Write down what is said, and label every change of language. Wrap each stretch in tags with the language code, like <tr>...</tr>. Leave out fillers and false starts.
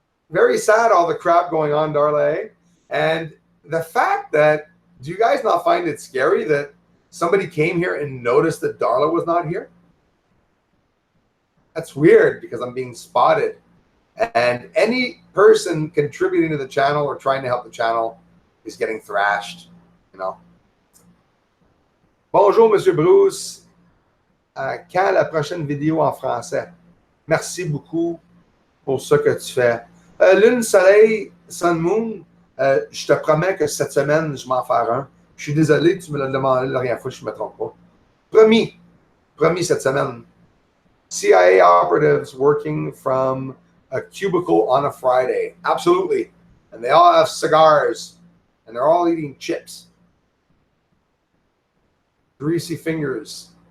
<en>Very sad, all the crap going on, Darla. Eh? And the fact that, do you guys not find it scary that somebody came here and noticed that Darla was not here? That's weird because I'm being spotted. And any person contributing to the channel or trying to help the channel is getting thrashed, you know.</en> <fr>Bonjour, Monsieur Bruce. Quand la prochaine vidéo en français? Merci beaucoup pour ce que tu fais. Lune, soleil,</fr> <en>sun, moon,</en> <fr>je te promets que cette semaine, je m'en ferai un. Je suis désolé, tu me l'as demandé la dernière fois, je ne me trompe pas. Promis cette semaine.</fr> <en>CIA operatives working from a cubicle on a Friday. Absolutely. And they all have cigars. And they're all eating chips. Greasy fingers.</en>